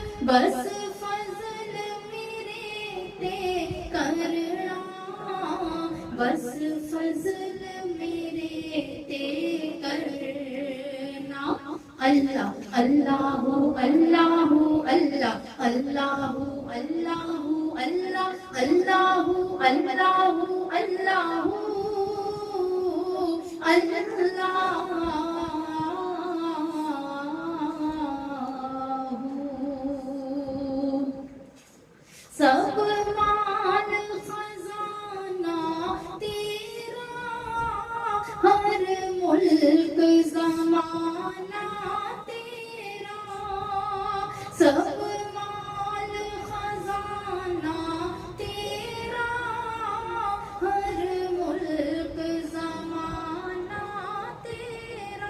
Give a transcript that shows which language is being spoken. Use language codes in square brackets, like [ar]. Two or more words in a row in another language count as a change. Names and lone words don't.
[pa] بس فضل میرے تے کرنا، بس فضل میرے تے کرنا. [ar] الله الله الله الله الله الله الله الله الله الله الله. [pa] سب مال خزانہ تیرا، ہر ملک زمانہ تیرا. سب مال خزانہ تیرا، ہر ملک زمانہ تیرا.